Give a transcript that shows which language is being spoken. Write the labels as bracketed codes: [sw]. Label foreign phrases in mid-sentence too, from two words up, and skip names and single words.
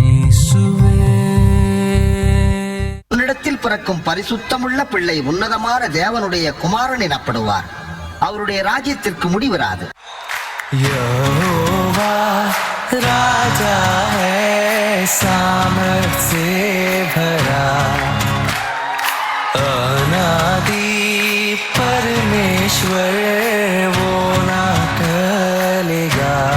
[ta] உன்னிடத்தில் பிறக்கும் பரிசுத்தமுள்ள பிள்ளை உன்னதமான தேவனுடைய குமாரன் எனப்படுவார். அவருடைய ராஜ்யத்திற்கு முடிவராது. [hi] यहोवा राजा है सामर्थ से भरा, अनादि परमेश्वर वो ना टलेगा.